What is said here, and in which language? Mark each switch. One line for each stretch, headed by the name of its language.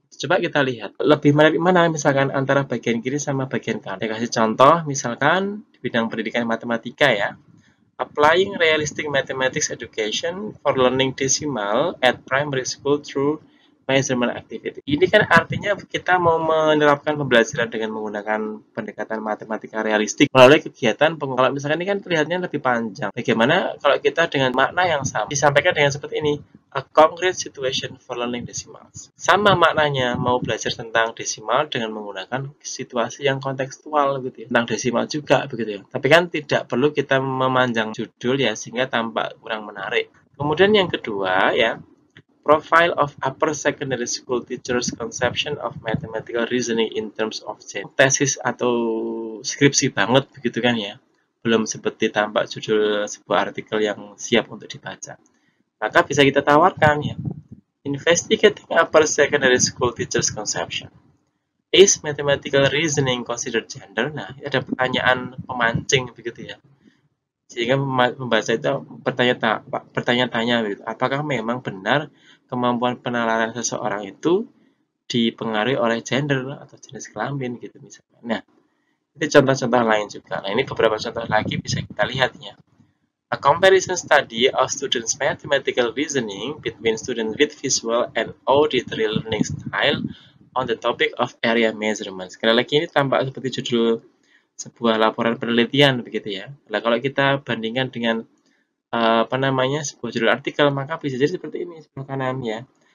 Indonesian: Coba kita lihat, lebih menarik mana misalkan antara bagian kiri sama bagian kanan. Saya kasih contoh, misalkan di bidang pendidikan matematika ya.
English: Applying realistic mathematics education for learning decimal at primary school through measurement activity.
Indonesian: Ini kan artinya kita mau menerapkan pembelajaran dengan menggunakan pendekatan matematika realistik melalui kegiatan kalau misalkan ini kan terlihatnya lebih panjang. Bagaimana kalau kita dengan makna yang sama disampaikan dengan seperti ini?
English: A concrete situation for learning decimals.
Indonesian: Sama maknanya mau belajar tentang desimal dengan menggunakan situasi yang kontekstual gitu ya. Tentang desimal juga begitu ya. Tapi kan tidak perlu kita memanjang judul ya sehingga tampak kurang menarik. Kemudian yang kedua ya,
English: Profile of upper secondary school teachers' conception of mathematical reasoning in terms of change.
Indonesian: Tesis atau skripsi banget begitu kan ya. Belum seperti tampak judul sebuah artikel yang siap untuk dibaca. Maka bisa kita tawarkan ya.
English: Investigating upper secondary school teachers' conception. Is mathematical reasoning considered gender?
Indonesian: Nah, ini ada pertanyaan pemancing begitu ya. Sehingga membaca itu bertanya-tanya begitu. Apakah memang benar kemampuan penalaran seseorang itu dipengaruhi oleh gender atau jenis kelamin gitu misalnya. Nah, itu contoh-contoh lain juga. Nah, ini beberapa contoh lagi bisa kita lihat ya.
English: A comparison study of students' mathematical reasoning between students with visual and auditory learning style on the topic of area measurement.
Indonesian: Sekali lagi ini tampak seperti judul sebuah laporan penelitian begitu ya. Nah, kalau kita bandingkan dengan sebuah judul artikel, maka bisa jadi seperti ini sebelah kanan ya.